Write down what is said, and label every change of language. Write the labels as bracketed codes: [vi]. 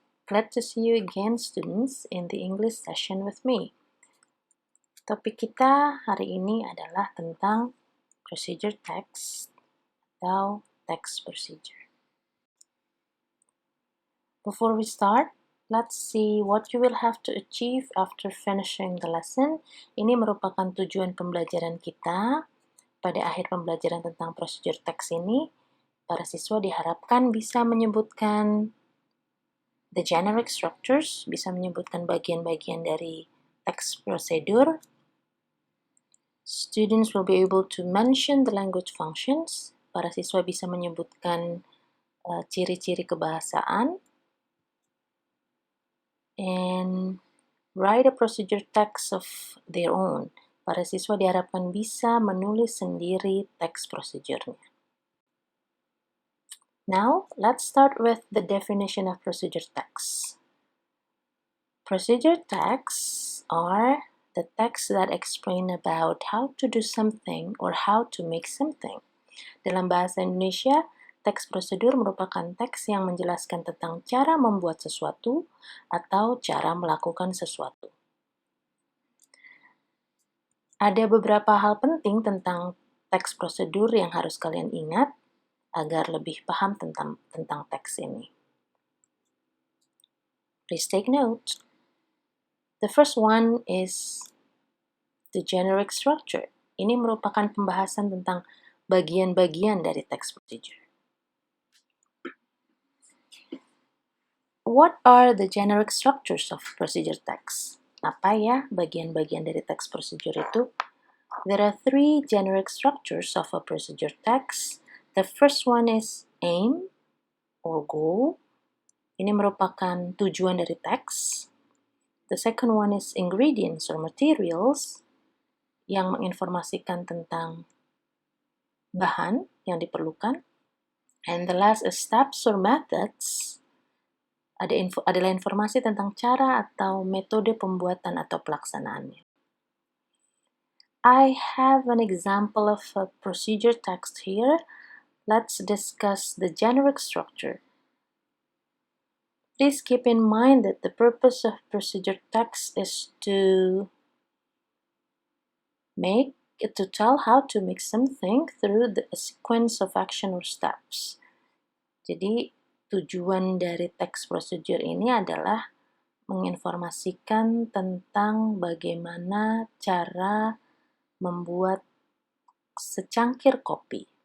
[en] Glad to see you again, students, in the English session with me. [id] Topik kita hari ini adalah tentang procedure text atau text procedure. [en] Before we start, let's see what you will have to achieve after finishing the lesson. [id] Ini merupakan tujuan pembelajaran kita. Pada akhir pembelajaran tentang procedure text ini, para siswa diharapkan bisa menyebutkan [en] the generic structures, [id] bisa menyebutkan bagian-bagian dari text procedure. [en] Students will be able to mention the language functions. [id] Para siswa bisa menyebutkan ciri-ciri kebahasaan. [en] And write a procedure text of their own. [id] Para siswa diharapkan bisa menulis sendiri teks prosedurnya. [en] Now, let's start with the definition of procedure text. Procedure texts are the texts that explain about how to do something or how to make something. [id] Dalam bahasa Indonesia, teks prosedur merupakan teks yang menjelaskan tentang cara membuat sesuatu atau cara melakukan sesuatu. Ada beberapa hal penting tentang teks prosedur yang harus kalian ingat agar lebih paham tentang teks ini. [en] Please take note. The first one is the generic structure. [id] Ini merupakan pembahasan tentang bagian-bagian dari teks procedure. [en] What are the generic structures of procedure text? [id] Apa ya bagian-bagian dari teks procedure itu? [en] There are three generic structures of a procedure text. The first one is aim or goal. [id] Ini merupakan tujuan dari teks. [en] The second one is ingredients or materials, [id] yang menginformasikan tentang bahan yang diperlukan. [en] And the last is steps or methods, [id] adalah informasi tentang cara atau metode pembuatan atau pelaksanaannya. [en] I have an example of a procedure text here. Let's discuss the generic structure. Please keep in mind that the purpose of procedure text is to tell how to make something through a sequence of action or steps. [id] Jadi, tujuan dari teks procedure ini adalah menginformasikan tentang bagaimana cara membuat secangkir kopi.